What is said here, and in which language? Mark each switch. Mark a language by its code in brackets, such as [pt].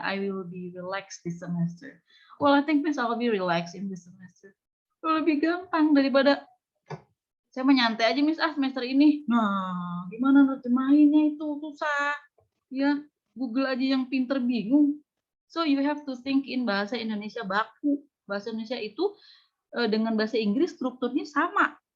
[en] I will be relaxed this semester. Well, I think Miss, I'll be relaxed in this semester. [id] Lebih gampang daripada saya menyantai aja Miss, semester ini. Nah, gimana nerjemahinnya itu susah. Ya, Google aja yang pinter bingung. [en] So you have to think in bahasa Indonesia baku. [id] Bahasa Indonesia itu dengan bahasa Inggris strukturnya sama.